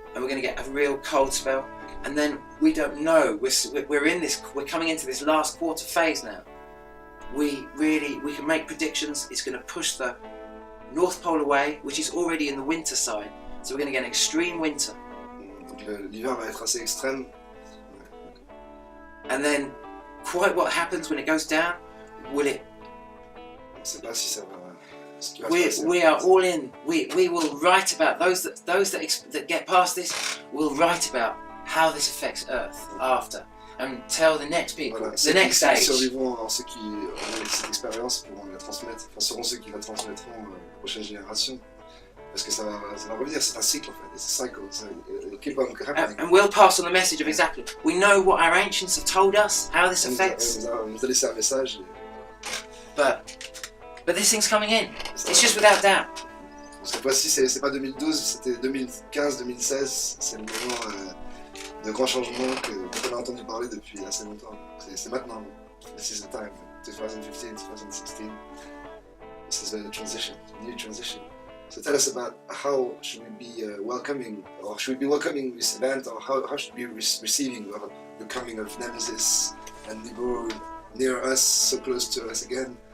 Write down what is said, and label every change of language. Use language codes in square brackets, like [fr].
[en] And we're going to get a real cold spell. and then we don't know. We're coming into this last quarter phase now. We can make predictions. It's going to push the North Pole away, which is already in the winter side. So we're going to get an extreme winter. [fr] Donc l'hiver va être assez extrême. [en] And then, quite what happens when it goes down? Will it? [fr] On ne sait pas si ça va. [en] We are all in. We will write about those that get past this. We'll write about how this affects Earth after, and tell the next people, [fr] Voilà, [en] the next [fr] ceux qui [en] stage. [fr] survivront, alors ceux qui auront cette expérience pourront la transmettre, enfin seront ceux qui la transmettront aux prochaines générations. Parce que ça va revenir, c'est un cycle en fait, [en] it's a cycle, so it'll keep on happening. And we'll pass on the message of exactly. We know what our ancients have told us, how this affects. [fr] On nous a laissé un message. [en] But this thing's coming in. It's just without doubt. [fr] Cette fois-ci, c'est pas 2012, c'était 2015, 2016. C'est le moment de grands changements qu'on a entendu parler depuis assez longtemps. C'est maintenant. [en] This is the time. 2015, 2016. This is a transition, a new transition. So tell us about how should we be welcoming, or should we be welcoming this event, or how should we be receiving the coming of Nemesis and Nibiru near us, so close to us again?